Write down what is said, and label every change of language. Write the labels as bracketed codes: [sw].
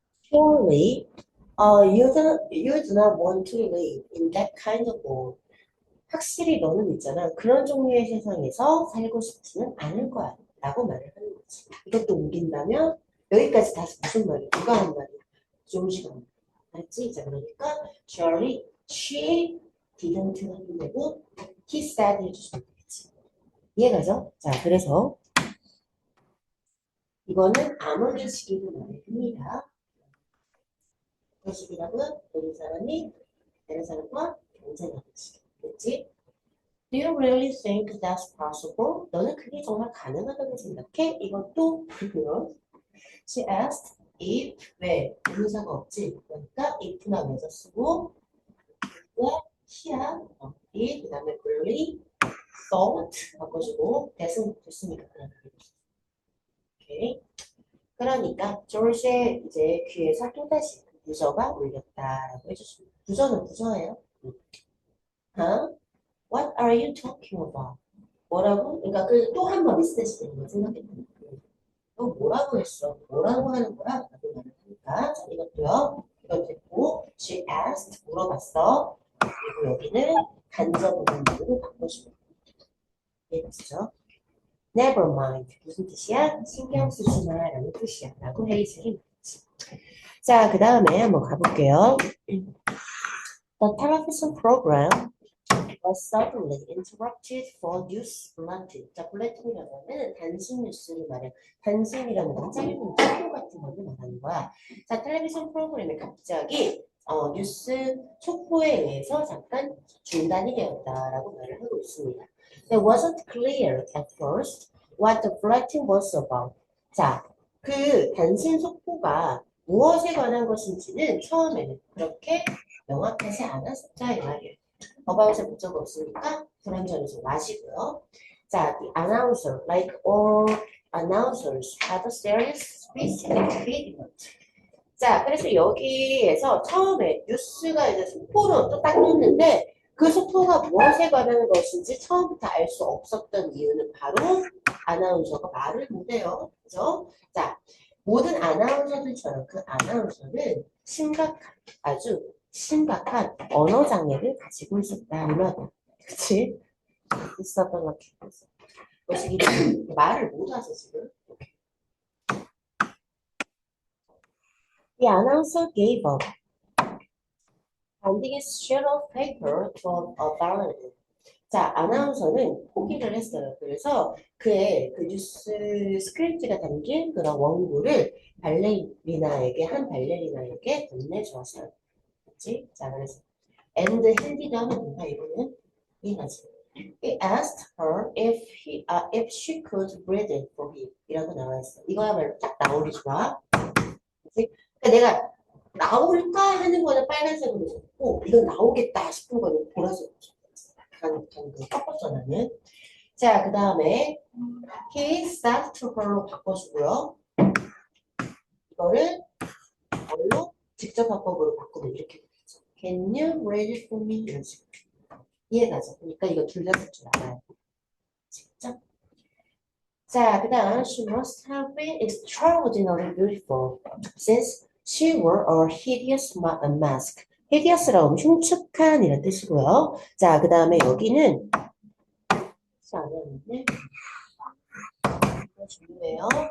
[en] Surely, you do not want to live in that kind of world. [ko] 확실히 너는 있잖아. 그런 종류의 세상에서 살고 싶지는 않을 거야. 라고 말을 하는 거지. 이것도 옮긴다면 여기까지 다시 무슨 말이야? 누가 한 말이야? 조지가 한 말이야. 알지? 자, 그러니까 [en] Surely she didn't [ko] 하고 [en] he said [ko] 해주시면 되겠지. 이해가죠? 자, 그래서 이거는 암흑의 시기로 말을 합니다. 그 시기라고요? 모든 사람이 다른 사람과 경쟁하는 시기. 그렇지? [en] Do you really think that's possible? [ko] 너는 그게 정말 가능하다고 생각해? 이것도 그거요. [en] She asked if [ko] 왜 동사가 없지? 그러니까 if나 왜서 쓰고 왜 she야 이 그다음에 [en] really thought [ko] 바꿔주고 that은 됐으니까 그냥 오케이. 그러니까 조르시의 이제 귀에서 또다시 부저가 울렸다라고 해주십니다. 부저는 부저예요. Huh? [en] What are you talking about? [ko] 뭐라고? 그러니까 그 또 한 번 리셋이 되는 거 생각했더니 너 뭐라고 했어? 뭐라고 하는 거야? 라고 말을 하니까 자 이것도요. 이거 듣고 [en] she asked [ko] 물어봤어. 그리고 여기는 간접 문장으로 바꿔주면 되겠죠. [en] Never mind [ko] 무슨 뜻이야? 신경 쓰지 마라는 뜻이야 라고 헤이즐이 말했지. 자, 그 다음에 한번 가볼게요. [en] The television program was suddenly interrupted for news bulletin. [ko] 자, bulletin이라고 하면 단순 뉴스를 말해. 단순이라는 건 짧은 촉보 같은 걸 말하는 거야. 자, 텔레비전 프로그램이 갑자기 뉴스 촉보에 의해서 잠깐 중단이 되었다라고 말을 하고 있습니다. [en] It wasn't clear at first what the bulletin was about. [ko] 자, 그 단신 속보가 무엇에 관한 것인지는 처음에는 그렇게 명확하지 않았었다 이 말이에요. 어바웃에 목적어 없으니까 불완전히 좀 마시고요. [en] 자, the announcer, like all announcers, had a serious speech impediment. [ko] 자, 그래서 여기에서 처음에 뉴스가 이제 속보로 또 딱 놓는데 그 속보가 무엇에 관한 것인지 처음부터 알 수 없었던 이유는 바로 아나운서가 말을 못해요. 그죠? 자, 모든 아나운서들처럼 그 아나운서는 아주 심각한 언어 장애를 가지고 있었다. 이 말이야. 그치? 있었던 것 같아서. 뭐지? 말을 못하죠, 지금. [en] The announcer gave up, handing his sheet of paper to a ballerina. [ko] 자, 아나운서는 포기를 했어요. 그래서 그의 그 뉴스 스크립트가 담긴 그런 원고를 한 발레리나에게 건네주었어요. 그치? 자, 그래서 [en] and handed [ko] 하면 뭔가 이거는 이해가지. [en] He asked her if she could read it for him. [ko] 이라고 나와 있어. 이거야말로 딱 나오기 좋아. 그치? 내가 나올까 하는 거는 빨간색으로 적고 이건 나오겠다 싶은 거는 보라색으로 적고 꺾었어 나는. 자, 그 다음에 [en] he started to her [ko] 로 바꿔주고요. 이거를 뭘로? 직접 화법으로 바꾸면 이렇게 되죠. [en] Can you read it for me? [ko] 이런 식으로. 이해가죠? 그러니까 이거 둘 다 쓸 줄 알아요. 직접. 자, 그 다음 [en] she must have been extraordinarily beautiful since she wore a hideous mask. [ko] hideous라고 하면 흉측한 이런 뜻이고요. 자, 그 다음에 여기는 안 했는데 이거 중요해요.